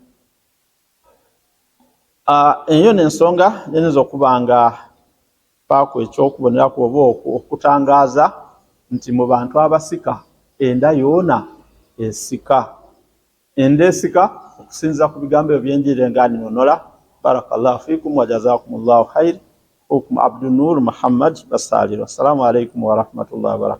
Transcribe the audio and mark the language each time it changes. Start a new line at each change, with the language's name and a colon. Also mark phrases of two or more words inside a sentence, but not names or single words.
Ganda: Eyo n'ensonga nyinza okuba nga paako ekyokuboneraku oba okutangaaza nti mu bantu abasika enda yoona esika. Enda esika okusinza ku bigambo ebyenjiri nga ninonola.
Arabic: بارك الله فيكم وجزاكم الله خير. Hukum Abdul Nur Muhammad Basaliro. السلام عليكم ورحمة الله وبركاته.